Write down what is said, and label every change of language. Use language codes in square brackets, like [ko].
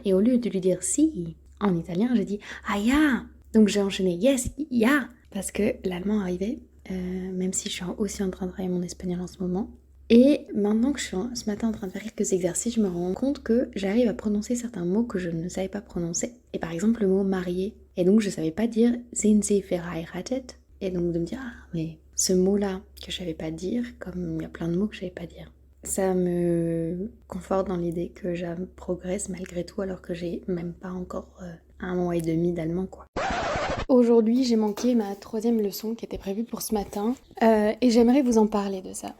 [fr] Et au lieu de lui dire « [it] Si [fr] !» en italien, j'ai dit « [de] Ah, ja !» [fr] Donc, j'ai enchaîné « [en] Yes, [de] ja [fr] !» parce que l'allemand arrivait, même si je suis aussi en train de travailler mon espagnol en ce moment. Et maintenant que je suis ce matin en train de faire quelques exercices, je me rends compte que j'arrive à prononcer certains mots que je ne savais pas prononcer. Et par exemple le mot marié. Et donc je savais pas dire [de] sind Sie verheiratet? [fr] Et donc de me dire ah mais ce mot-là que je savais pas dire, comme il y a plein de mots que je savais pas dire. Ça me conforte dans l'idée que je progresse malgré tout alors que j'ai même pas encore 1 mois et demi d'allemand quoi. Aujourd'hui, j'ai manqué ma 3e leçon qui était prévue pour ce matin et j'aimerais vous en parler de ça.